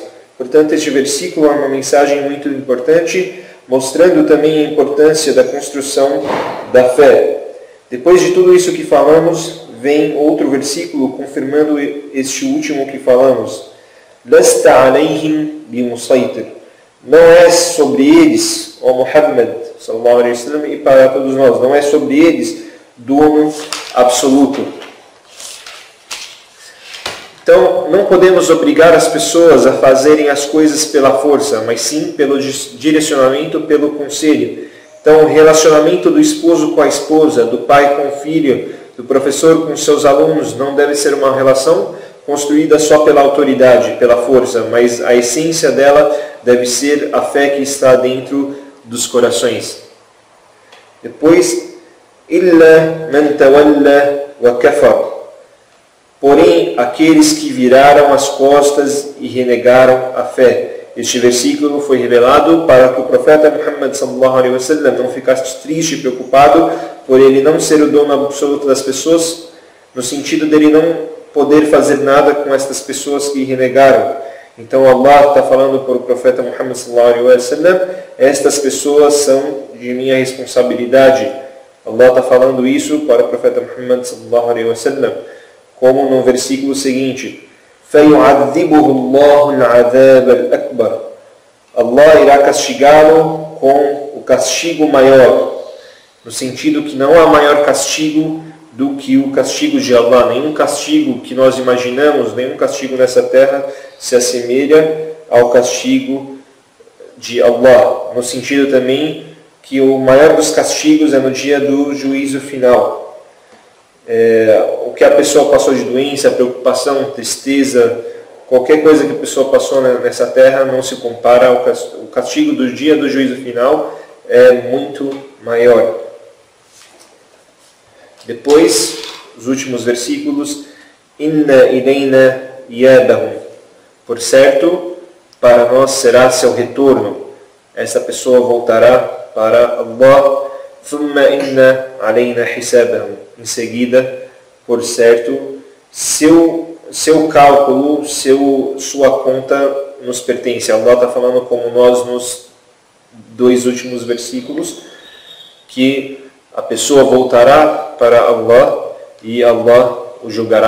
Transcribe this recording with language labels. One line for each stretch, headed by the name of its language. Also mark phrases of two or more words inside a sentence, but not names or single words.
Portuguese: Portanto, este versículo é uma mensagem muito importante, mostrando também a importância da construção da fé. Depois de tudo isso que falamos, vem outro versículo confirmando este último que falamos.
Arabic: لست عليهم بمسيطر.
Portuguese: Não é sobre eles, ó Muhammad
Arabic: صلى الله عليه وسلم,
Portuguese: e para todos nós, não é sobre eles dono absoluto. Então, não podemos obrigar as pessoas a fazerem as coisas pela força, mas sim pelo direcionamento, pelo conselho. Então, o relacionamento do esposo com a esposa, do pai com o filho, do professor com seus alunos, não deve ser uma relação construída só pela autoridade, pela força, mas a essência dela deve ser a fé que está dentro dos corações. Depois,
Arabic: إلا من تولى وكفر.
Portuguese: Porém, aqueles que viraram as costas e renegaram a fé. Este versículo foi revelado para que o profeta Muhammad
Arabic: صلى الله عليه وسلم
Portuguese: não ficasse triste e preocupado por ele não ser o dono absoluto das pessoas, no sentido dele não poder fazer nada com estas pessoas que renegaram. Então Allah está falando para o profeta Muhammad
Arabic: صلى الله عليه وسلم,
Portuguese: estas pessoas são de minha responsabilidade. Allah está falando isso para o profeta Muhammad
Arabic: صلى الله عليه وسلم,
Portuguese: como no versículo seguinte:
Arabic: فَيُعَذِّبُهُ اللَّهُ الْعَذَابَ الْأَكْبَرِ.
Portuguese: Allah irá castigá-lo com o castigo maior, no sentido que não há maior castigo do que o castigo de Allah. Nenhum castigo que nós imaginamos, nenhum castigo nessa terra se assemelha ao castigo de Allah. No sentido também que o maior dos castigos é no dia do juízo final. O que a pessoa passou de doença, preocupação, tristeza, qualquer coisa que a pessoa passou nessa terra não se compara ao castigo do dia do juízo final, é muito maior. Depois, os últimos versículos:
Arabic: إن إلينا إيابهم.
Portuguese: Por certo, para nós será seu retorno. Essa pessoa voltará para Allah.
Arabic: ثم إن علينا حسابهم.
Portuguese: Em seguida, por certo, seu cálculo, sua conta nos pertence. Allah está falando como nós nos dois últimos versículos, que a pessoa voltará para Allah e Allah o julgará.